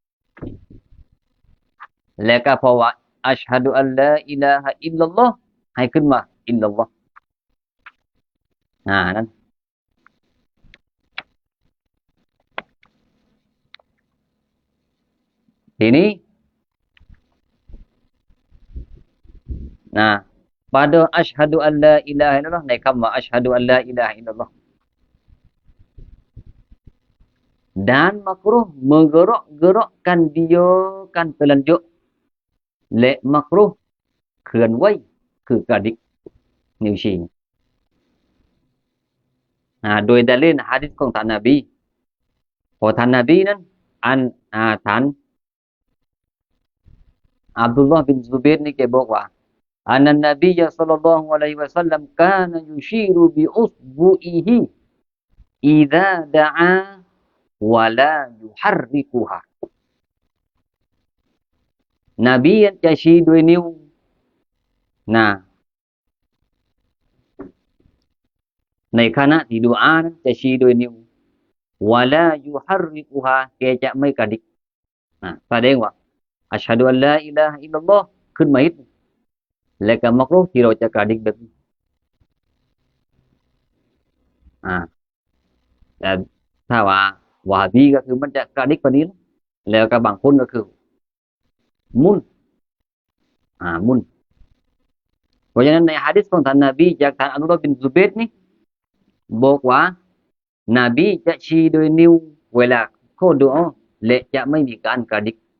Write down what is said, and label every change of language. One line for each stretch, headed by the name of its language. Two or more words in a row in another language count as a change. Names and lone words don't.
Thai: แล้วก็เพราะว่า
Arabic: أشهد أن لا إله إلا الله
Thai: ให้ขึ้นมา
Arabic: إلا الله
Thai: นั่นทีนี้
Arabic: pada أشهد أن لا إله إلا الله
Thai: ในคำว่า
Arabic: أشهد أن لا إله إلا الله
Malay: dan makruh menggerak-gerakkan dia kan telunjuk
Thai: และ makruh เคลื่อนไหวคือกระดิกนิ้วชี้ โดยดาลิลหะดีษของท่านนบีพอท่านนบีนั้นท่านอับดุลลอฮ์บินซุบัยรนี่แกบอกว่า
Arabic: أن النبي صلى الله عليه وسلم كان يشير بأصبعه إذا دعا ولا يحركها
Thai: นบีจะชี้ด้วยนิ้วในขณะที่ดุอานั้นจะชี้ด้วยนิ้ว
Arabic: ولا يحركها
Thai: แกจะไม่กระดิกแสดงว่า
Arabic: أشهد أن لا إله إلا الله
Thai: ขึ้นมาอีกและก็มักรุฮ์ที่เราจะกระดิกแบบนี้ แต่ถ้าว่าวาฮาบีก็คือมันจะกระดิกกว่านี้แล้วก็บางคนก็คือมุนมุนเพราะฉะนั้นในหะดีษของท่านนบีจากท่านอับดุลลอฮ์บินซุบัยรนี่บอกว่านบีจะชี้ด้วยนิ้วเวลาเขาดุอาและจะไม่มีการกระดิก